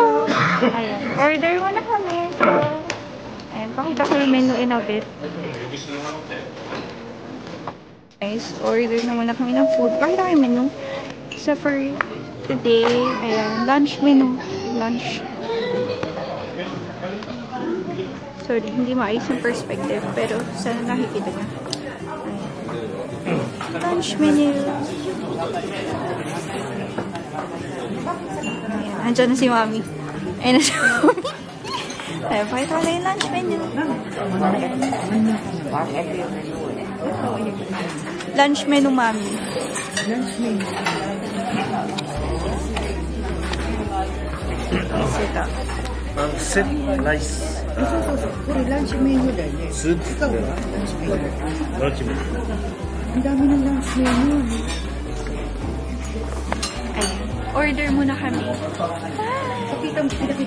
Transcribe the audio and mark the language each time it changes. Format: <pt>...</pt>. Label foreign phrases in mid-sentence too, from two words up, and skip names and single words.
<tl>Ayan. Order muna kami. So, ayan, pakita ko yung menu</tl> <en>in a bit.</en> <tl>Guys, order na muna kami ng food. Pakita ko yung menu.</tl> <en>So, for today, ayan, lunch menu. Lunch.</en> <tl>Sorry, hindi maayos yung perspective, pero sana nakikita niya. Ayan.</tl> <en>Lunch menu.</en> <tl>Ayan, andyan na si Mami. Ayan na si Mami. Ayan, pakita ko na yung</tl> <en>lunch menu. Lunch menu, Mami. Lunch menu.</en> <tl>Ito.</tl> <en>Set rice.</en> <ja>これランチメニューだよね。スープだよ。ランチメニュー。ランチメニュー。</ja> <tl>ang dami ng</tl> <en>lunch menu.</en> <tl>Ayan. Order muna kami. Pakita mo, pinakita.</tl>